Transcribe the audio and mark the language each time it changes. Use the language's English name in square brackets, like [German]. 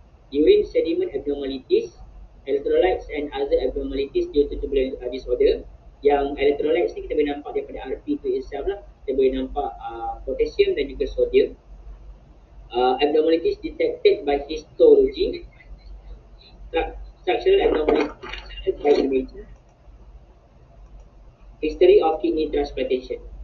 [English] Urine sediment abnormalities, electrolytes and other abnormalities due to tubular disorder. [Malay] Yang electrolytes ni kita boleh nampak daripada RP tu itself lah. Kita boleh nampak potassium dan juga sodium. [English] Abnormalities detected by histology, structural abnormalities by imaging, history of kidney transplantation.